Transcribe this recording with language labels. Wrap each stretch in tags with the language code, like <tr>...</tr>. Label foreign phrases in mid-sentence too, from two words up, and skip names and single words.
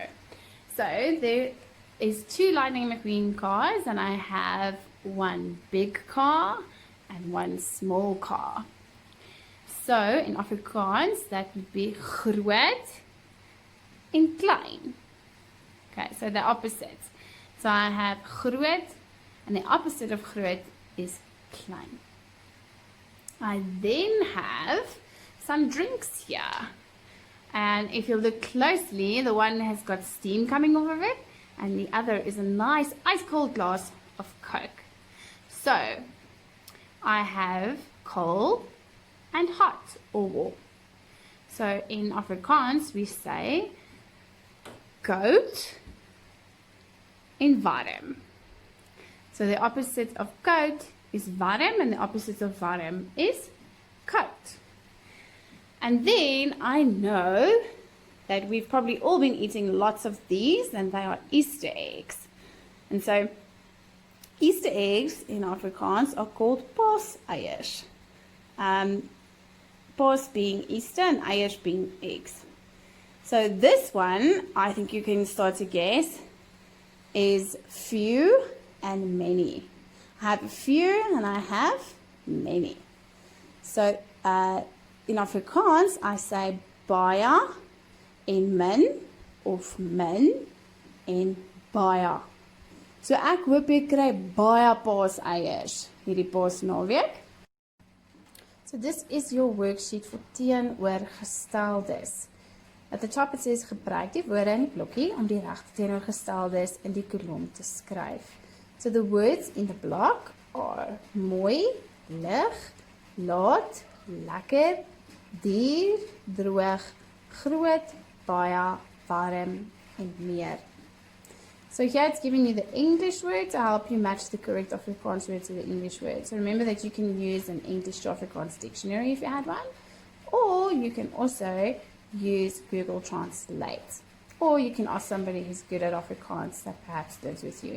<en>So there is two Lightning McQueen cars, and I have one big car and one small car. So in Afrikaans that would be groot and klein. Okay, so the opposite. So I have groot, and the opposite of groot is klein. I then have some drinks here, and if you look closely, the one has got steam coming off of it, and the other is a nice ice cold glass of Coke. So I have cold and hot or warm. So in Afrikaans we say</en> <af>koud en warm.</af> <en>So the opposite of koud is warm, and the opposite of warm is koud. And then I know that we've probably all been eating lots of these, and they are Easter eggs. And so Easter eggs in Afrikaans are called paaseiers. Paas being Easter and eiers being eggs. So this one, I think you can start to guess, is few and many. I have a few and I have many. So in Afrikaans, I say</en> <af>baie en min of min en baie. So ek hoop jy kry baie paaseiers hierdie Paasnaweek.</af> <en>So this is your worksheet for teenoorgesteldes. At the top it says</en> <af>gebruik die woorde in die blokkie om die regte teenoorgesteldes in die kolom te skryf.</af> <en>So the words in the block are</en> <af>mooi, lig, laat, lekker, duur, droog, groot, baie, warm en meer.</af> <en>So here it's giving you the English word to help you match the correct Afrikaans word to the English word. So remember that you can use an English to Afrikaans dictionary if you had one, or you can also use Google Translate, or you can ask somebody who's good at Afrikaans that perhaps lives with you.</en>